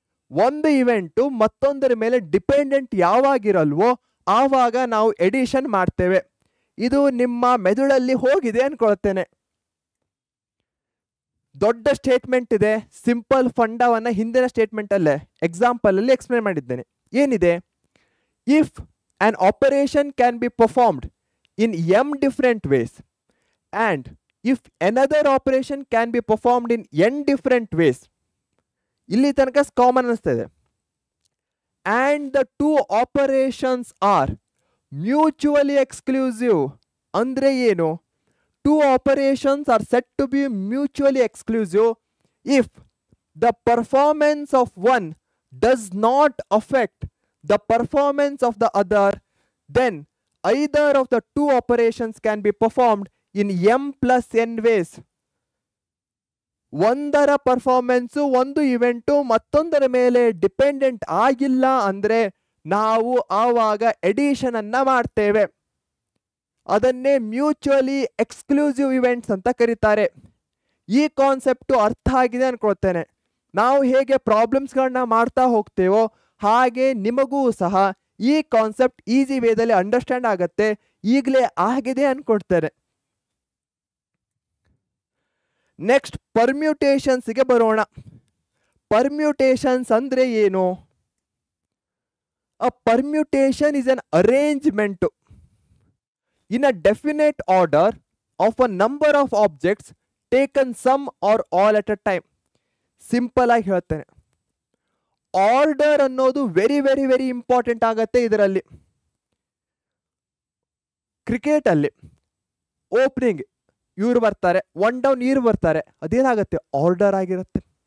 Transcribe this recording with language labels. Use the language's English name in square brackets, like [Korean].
[Kannada] ಒಂದು ಇವೆಂಟು ಮತ್ತೊಂದರ ಮೇಲೆ ಡಿಪೆಂಡೆಂಟ್ ಯಾವಾಗಿರಲ್ವೋ ಆವಾಗ ನಾವು ಎಡಿಷನ್ ಮಾಡ್ತೇವೆ. ಇದು ನಿಮ್ಮ ಮೆದುಳಲ್ಲಿ ಹೋಗಿದೆ ಅನ್ಕೊಳ್ತೇನೆ. ದೊಡ್ಡ ಸ್ಟೇಟ್ಮೆಂಟ್ ಇದೆ, ಸಿಂಪಲ್ ಫಂಡವನ್ನು ಹಿಂದಿನ ಸ್ಟೇಟ್ಮೆಂಟಲ್ಲೇ ಎಕ್ಸಾಂಪಲಲ್ಲಿ ಎಕ್ಸ್ಪ್ಲೇನ್ ಮಾಡಿದ್ದೇನೆ. ಏನಿದೆ? [English] if an operation can be performed in m different ways and if another operation can be performed in n different ways, [Kannada] ಇಲ್ಲಿ ತನಕ ಕಾಮನ್ ಅನಿಸ್ತದೆ. [English] and the two operations are mutually exclusive [Kannada] ಅಂದ್ರೆ ಏನು? [English] two operations are said to be mutually exclusive if the performance of one does not affect the performance of the other, then either of the two operations can be performed in m plus n ways. [Kannada] ಒಂದರ performance ಒಂದು event ಮತ್ತೊಂದರ ಮೇಲೆ dependent ಆಗಿಲ್ಲ ಅಂದರೆ ನಾವು ಆವಾಗ edition ಅನ್ನ ಮಾಡ್ತೇವೆ. ಅದನ್ನೇ ಮ್ಯೂಚುವಲಿ ಎಕ್ಸ್ಕ್ಲೂಸಿವ್ ಇವೆಂಟ್ಸ್ ಅಂತ ಕರೀತಾರೆ. ಈ ಕಾನ್ಸೆಪ್ಟು ಅರ್ಥ ಆಗಿದೆ ಅನ್ಕೊಳ್ತೇನೆ. ನಾವು ಹೇಗೆ ಪ್ರಾಬ್ಲಮ್ಸ್ಗಳನ್ನ ಮಾಡ್ತಾ ಹೋಗ್ತೇವೋ ಹಾಗೆ ನಿಮಗೂ ಸಹ ಈ ಕಾನ್ಸೆಪ್ಟ್ ಈಸಿ ವೇದಲ್ಲಿ ಅಂಡರ್ಸ್ಟ್ಯಾಂಡ್ ಆಗತ್ತೆ. ಈಗಲೇ ಆಗಿದೆ ಅನ್ಕೊಳ್ತೇನೆ. ನೆಕ್ಸ್ಟ್ ಪರ್ಮ್ಯೂಟೇಷನ್ಸ್ಗೆ ಬರೋಣ. ಪರ್ಮ್ಯೂಟೇಷನ್ಸ್ ಅಂದ್ರೆ ಏನು? [English] A permutation is an arrangement in a definite order of a number of objects taken some or all at a time. [Kannada] Simple ಆಗಿ ಹೇಳ್ತೇನೆ, ಆರ್ಡರ್ ಅನ್ನೋದು ವೆರಿ ವೆರಿ ವೆರಿ ಇಂಪಾರ್ಟೆಂಟ್ ಆಗತ್ತೆ. ಇದರಲ್ಲಿ ಕ್ರಿಕೆಟಲ್ಲಿ ಓಪನಿಂಗ್ ಇವ್ರು ಬರ್ತಾರೆ, ಒನ್ ಡೌನ್ ಇವ್ರು ಬರ್ತಾರೆ, ಅದೇನಾಗತ್ತೆ? ಆರ್ಡರ್ ಆಗಿರುತ್ತೆ.